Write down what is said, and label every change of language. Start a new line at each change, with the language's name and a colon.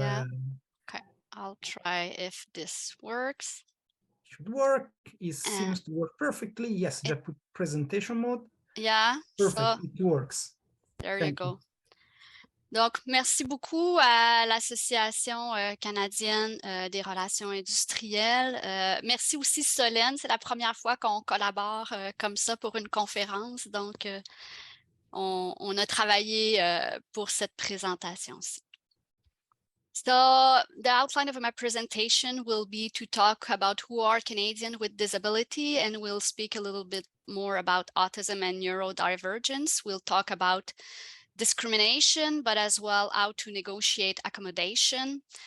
English: Okay, I'll try if this works. Should work. It seems to work perfectly. Yes, just put presentation mode. Yeah. Perfect, so, it works. There you go.
French: Donc, merci beaucoup à l'Association canadienne des relations industrielles. Merci aussi Solène, c'est la première fois qu'on collabore comme ça pour une conférence. Donc, on a travaillé pour cette présentation-ci.
English: So the outline of my presentation will be to talk about who are Canadians with disability, and we'll speak a little bit more about autism and neurodivergence. We'll talk about discrimination, but as well how to negotiate accommodation.